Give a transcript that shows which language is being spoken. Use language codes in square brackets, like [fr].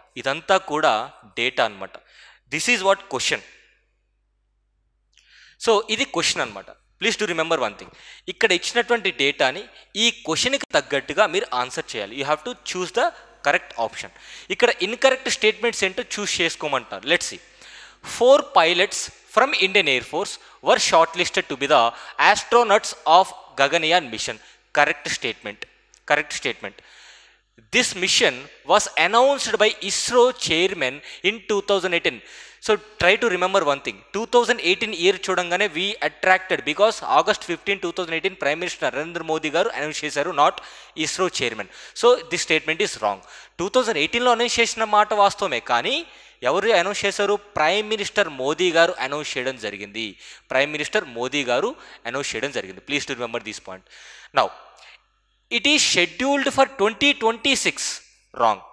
[te] ఇదంతా కూడా డేటా అనమాట. [en] This is what question. [te] So ఇది క్వశ్చన్ అనమాట. [en] please to remember one thing, [te] ఇక్కడ ఇచ్చినటువంటి డేటాని ఈ క్వశ్చన్కి తగ్గట్టుగా మీరు ఆన్సర్ చేయాలి. [en] You have to choose the correct option. [te] ఇక్కడ ఇన్కరెక్ట్ స్టేట్మెంట్స్ ఏంటో చూస్ చేసుకోమంటారు. [en] Let's see. 4 pilots from Indian Air Force were shortlisted to be the astronauts of Gaganyaan mission. Correct statement. Correct statement. This mission was announced by ISRO chairman in 2018. So try to remember one thing. 2018 year చూడంగానే we attracted because August 15, 2018 Prime Minister Narendra Modi [te] గారు announce చేశారు, [en] Not ISRO chairman. So this statement is wrong. [te] 2018లో announce చేసిన మాట వాస్తవమే, కానీ ఎవరు announce చేశారు? Prime minister Modi గారు అనౌన్స్ చేయడం జరిగింది. ప్రైమ్ మినిస్టర్ మోదీ గారు అనౌన్స్ చేయడం జరిగింది. [en] Please to remember this point. Now it is scheduled for 2026. Wrong.